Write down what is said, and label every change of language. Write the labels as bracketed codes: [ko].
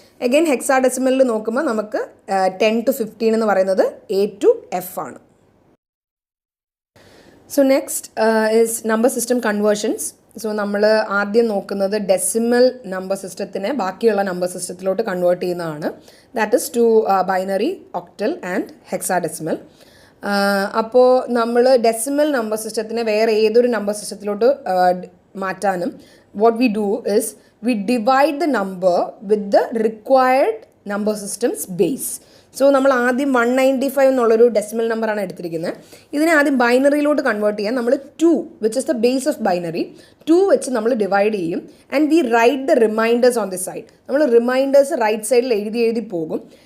[ml] Again ഹെക്സാഡെസിമലിൽ നോക്കുമ്പോൾ നമുക്ക് 10 to 15 എന്ന് പറയുന്നത് A to F ആണ്. So next is number system conversions. So നമ്മൾ ആദ്യം നോക്കുന്നത് ഡെസിമൽ നമ്പർ സിസ്റ്റത്തിനെ ബാക്കിയുള്ള നമ്പർ സിസ്റ്റത്തിലോട്ട് കൺവേർട്ട് ചെയ്യുന്നതാണ്. [en] That is to binary, octal and hexadecimal. [ml] അപ്പോൾ നമ്മൾ ഡെസിമൽ നമ്പർ സിസ്റ്റത്തിനെ വേറെ ഏതൊരു നമ്പർ സിസ്റ്റത്തിലോട്ട് മാറ്റാനും [en] what we do is we divide the number with the required number system's base. [ml] So നമ്മൾ ആദ്യം 195 എന്നുള്ളൊരു ഡെസിമൽ നമ്പറാണ് എടുത്തിരിക്കുന്നത്. ഇതിനെ ആദ്യം ബൈനറിയിലോട്ട് കൺവേർട്ട് ചെയ്യാൻ നമ്മൾ 2, [en] which is the base of binary, [ml] 2 വെച്ച് നമ്മൾ ഡിവൈഡ് ചെയ്യും. [en] And we write the remainders on the side. [ml] നമ്മൾ റിമൈൻഡേഴ്സ് റൈറ്റ് സൈഡിൽ എഴുതി പോകും.